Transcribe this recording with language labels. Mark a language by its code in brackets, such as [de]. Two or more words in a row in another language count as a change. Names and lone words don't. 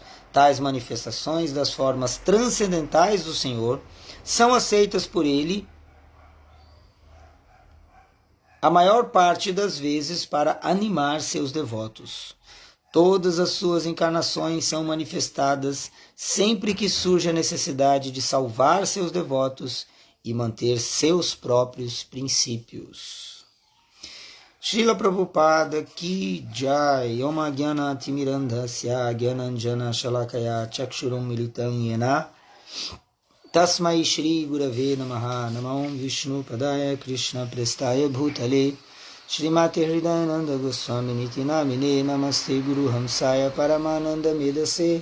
[pt] Tais manifestações das formas transcendentais do Senhor são aceitas por ele a maior parte das vezes para animar seus devotos. Todas as suas encarnações são manifestadas sempre que surge a necessidade de salvar seus devotos e manter seus próprios princípios. [hi] Srila Prabhupada Ki Jai. [sa] Om Gyana Timirandhasya Gyananjana Shalakaya Chakshurum Militam Yena Tasmai Shri Gurave Namaha. Namam Vishnu Padaya Krishna Prestaya Bhutale Shrimate Hridayananda Goswami Niti Namine Namaste Guru Hamsaya Paramananda Medase